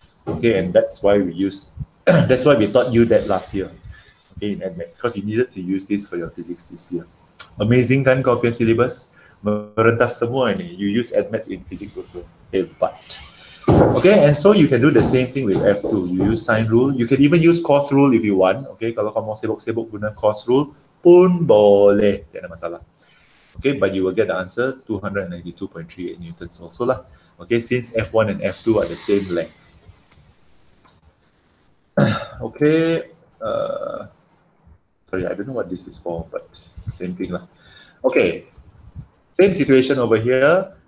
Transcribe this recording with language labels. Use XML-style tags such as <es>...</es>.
<en>Okay, and that's why we taught you that last year. Okay, in AdMaths, because you needed to use this for your physics this year.</en> <ms>Amazing kan kau punya syllabus? Merentas semua ini.</ms> <en>You use AdMaths in physics also. Hebat. Okay, and so you can do the same thing with F2. You use sine rule. You can even use cos rule if you want.</en> <ms>Okay, kalau kamu sibuk-sibuk guna cos rule pun boleh, tidak ada masalah.</ms> <en>Okay, but you will get the answer 292.38 newtons also lah. Okay, since F1 and F2 are the same length. Okay, sorry, I don't know what this is for, but same thing lah. Okay, same situation over here.</en>